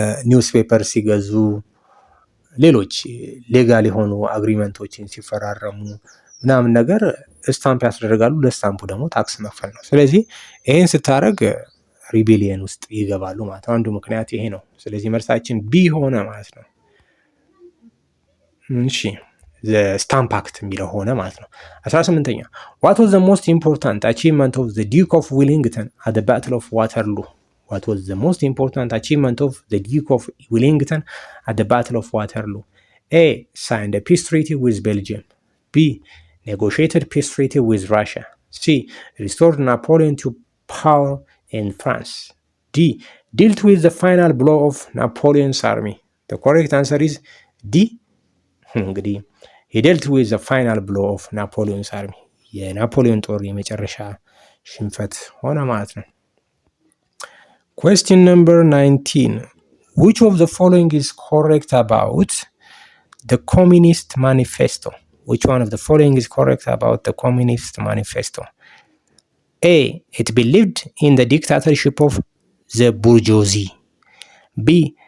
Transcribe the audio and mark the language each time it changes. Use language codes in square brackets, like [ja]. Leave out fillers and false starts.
[am] ኒውስ ፔፐር ሲገዙ፣ ሌሎች ሌጋል የሆኑ አግሪመንቶችን ሲፈራረሙ ምናምን ነገር ስታምፕ ያስደርጋሉ። ለስታምፑ ደግሞ ታክስ መክፈል ነው። ስለዚህ ይህን ስታደርግ ሪቤሊየን ውስጥ ይገባሉ ማለት ነው። አንዱ ምክንያት ይሄ ነው። ስለዚህ መልሳችን ቢ ሆነ ማለት ነው። እሺ ስታምፕ አክት የሚለው ሆነ ማለት ነው። 18ኛ [en] what was the most important achievement of the Duke of Wellington at the Battle of Waterloo? What was the most important achievement of the Duke of Wellington at the Battle of Waterloo? A. Signed a peace treaty with Belgium. B. Negotiated peace treaty with Russia. C. Restored Napoleon to power in France. D. Dealt with the final blow of Napoleon's army. The correct answer is D. [am] እንግዲህ [en] he dealt with the final blow of Napoleon's army. [am] የናፖሊዮን ጦር የመጨረሻ ሽንፈት ሆነ ማለት ነው። [en] Question number 19. Which of the following is correct about the Communist Manifesto? Which one of the following is correct about the Communist Manifesto? A. It believed in the dictatorship of the bourgeoisie. B.